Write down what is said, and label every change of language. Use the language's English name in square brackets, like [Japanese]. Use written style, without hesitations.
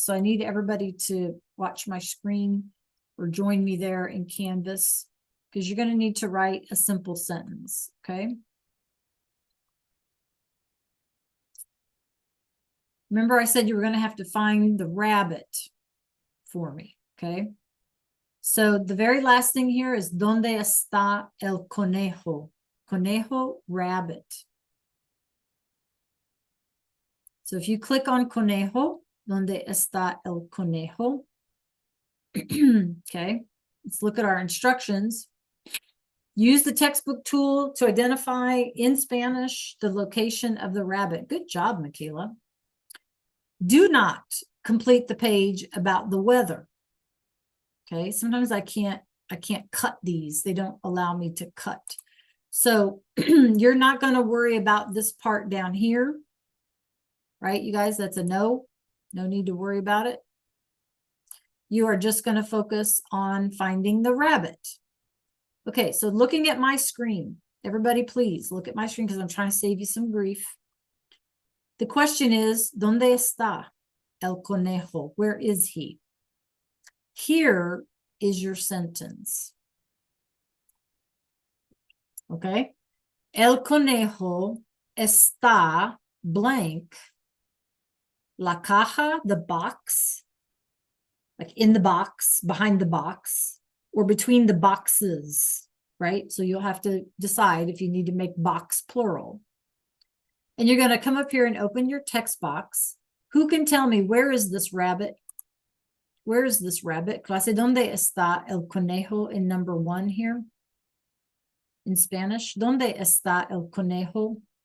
[English] So I need everybody to watch my screen or join me there in Canvas, because you're going to need to write a simple sentence, okay? Remember I said you were going to have to find the rabbit for me, okay? So the very last thing here is [Spanish] ¿Dónde está el conejo? [English] Conejo, rabbit. So if you click on conejo, [Spanish] ¿Dónde está el conejo? [English] Okay, let's look at our instructions. Use the textbook tool to identify in Spanish the location of the rabbit. Good job, Michaela. Do not complete the page about the weather. Okay, sometimes I can't cut these. They don't allow me to cut. So you're not going to worry about this part down here. Right, you guys, that's a no. No need to worry about it. You are just going to focus on finding the rabbit. Okay, so looking at my screen, everybody please look at my screen because I'm trying to save you some grief. The question is, [Spanish] ¿Dónde está el conejo? [English] Where is he? Here is your sentence. [Spanish] Okay, el conejo está [English] blank. La caja, the box, like in the box, behind the box, or between the boxes, right? So you'll have to decide if you need to make box plural. And you're going to come up here and open your text box. Who can tell me, where is this rabbit? Where is this rabbit? [Spanish] Clase, ¿dónde está el conejo [English] in number 1 here? In Spanish, [Spanish] ¿dónde está el conejo?